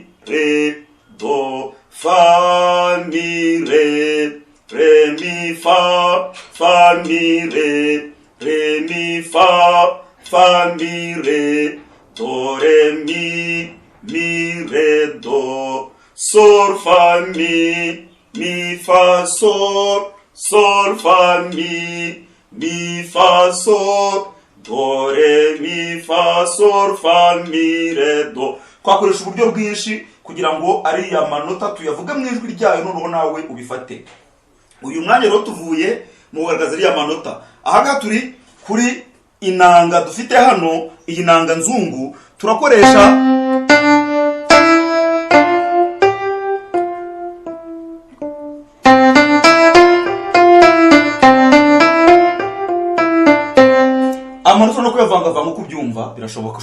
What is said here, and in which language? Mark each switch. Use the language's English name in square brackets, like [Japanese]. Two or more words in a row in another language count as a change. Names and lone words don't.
[Kinyarwanda] re do fa mi re mi fa mi re mi fa mi re do re mi re do sol fa mi fa sol fa mi fa sol do re mi fa sol fa mi re do. Twakoresha uburyo bwinshi kugira ngo ariya manota tuyavuga mu ijwi ryayo, noneho nawe ubifate. Uyu mwanya rero tuvuye mu kugaragaza ariya manota. Aha turi kuri inanga dufite hano, iyi nanga nzungu turakoresha amanota no kuyavangavanga uko ubyumva birashoboka.